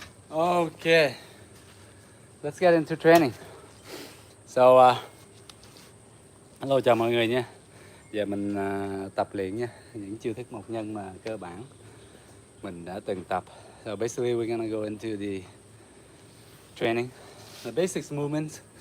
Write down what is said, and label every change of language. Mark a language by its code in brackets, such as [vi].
[en] Okay, let's get into training. So, hello, [vi] chào mọi người nha. Giờ mình tập luyện nha, những chiêu thức một nhân mà cơ bản mình đã từng tập. [en] So basically we're gonna go into the training, the basics movements.